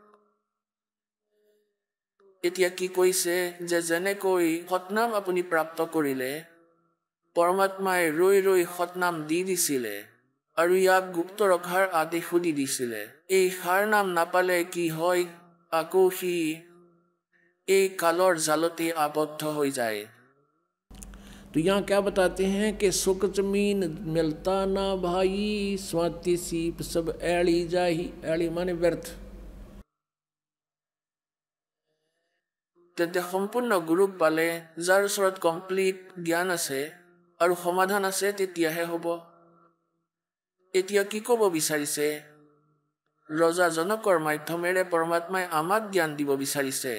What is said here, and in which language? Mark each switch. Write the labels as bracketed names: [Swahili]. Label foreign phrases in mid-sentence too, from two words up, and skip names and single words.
[Assamese] এতিয়া কি কৈছে যে যেনেকৈ সৎনাম আপুনি প্ৰাপ্ত কৰিলে, পৰমাত্মাই ৰৈ ৰৈ সৎনাম দি দিছিলে আৰু ইয়াক গুপ্ত ৰখাৰ আদেশো দি দিছিলে। এই সাৰ নাম নাপালে কি হয়, আকৌ সি এই কালৰ জালতে আবদ্ধ হৈ যায়। [Hindi] तो यहाँ क्या बताते हैं कि सुख जमीन मिलता ना भाई, स्वाति सीप सब ऐड़ी जाही। ऐड़ी माने व्यर्थ। [Assamese] তেন্তে সম্পূৰ্ণ গুৰুক পালে, যাৰ ওচৰত কমপ্লিট জ্ঞান আছে আৰু সমাধান আছে, তেতিয়াহে হ'ব। এতিয়া কি ক'ব বিচাৰিছে? ৰজা জনকৰ মাধ্যমেৰে পৰমাত্মাই আমাক জ্ঞান দিব বিচাৰিছে।